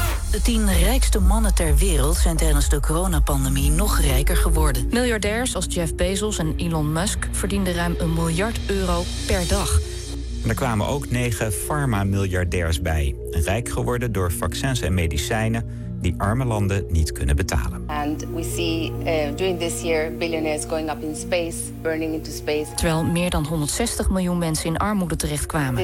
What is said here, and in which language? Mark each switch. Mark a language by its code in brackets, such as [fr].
[nl] De 10 rijkste mannen ter wereld zijn tijdens de coronapandemie nog rijker geworden. Miljardairs als Jeff Bezos en Elon Musk verdienden ruim 1 miljard euro per dag. En er kwamen ook 9 farmamiljardairs bij. Rijk geworden door vaccins en medicijnen die arme landen niet kunnen betalen. [en] And we see during this year billionaires going up in space, burning into space. [nl] Terwijl meer dan 160 miljoen mensen in armoede terechtkwamen.